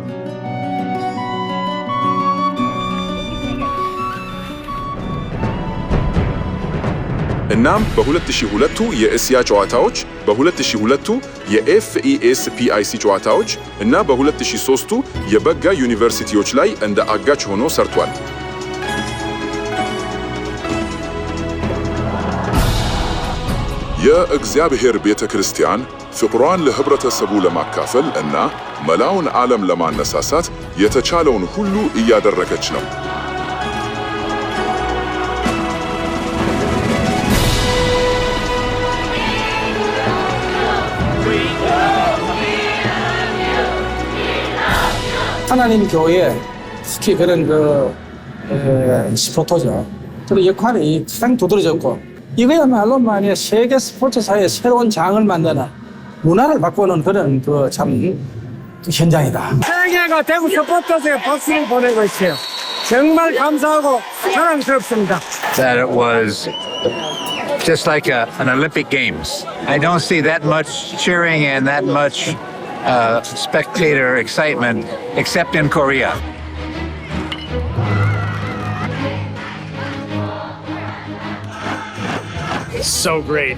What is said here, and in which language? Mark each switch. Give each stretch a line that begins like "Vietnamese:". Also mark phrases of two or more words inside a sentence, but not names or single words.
Amharic: እናም በ2002ቱ የእስያ ጨዋታዎች፣ በ2002ቱ የኤፍኢኤስፒአይሲ ጨዋታዎች እና በ2003ቱ የበጋ ዩኒቨርሲቲዎች ላይ እንደ አጋች ሆኖ ሰርቷል። የእግዚአብሔር ቤተ ክርስቲያን ፍቅሯን ለህብረተሰቡ ለማካፈል እና መላውን ዓለም ለማነሳሳት የተቻለውን ሁሉ እያደረገች ነው።
Korean: 하나님 교회 특히 그런 스포터죠. 그 역할이 가장 두드러졌고 이거야말로 만약 세계 스포츠사의 새로운 장을 만드는 문화를 바꾸는 그런 참 현장이다. 세계가 대구 스포츠에 박수를 보내고 있어요. 정말 감사하고 사랑스럽습니다.
English: That it was just like an Olympic Games. I don't see that much cheering and that much spectator excitement except in Korea. So great.